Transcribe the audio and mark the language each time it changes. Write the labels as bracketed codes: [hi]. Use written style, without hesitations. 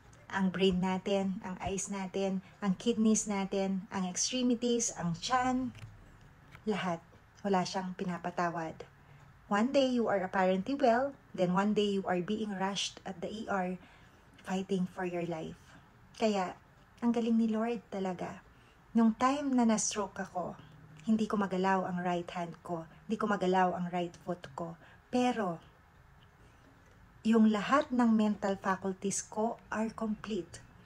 [tl] Ang brain natin, ang eyes natin, ang kidneys natin, ang extremities, ang tiyan, lahat. Wala siyang pinapatawad. [en] One day you are apparently well, then one day you are being rushed at the ER, fighting for your life. [tl] Kaya, ang galing ni Lord talaga. Nung time na na-stroke ako, hindi ko magalaw ang right hand ko, hindi ko magalaw ang right foot ko. Pero, yung lahat ng mental faculties ko [en] are complete.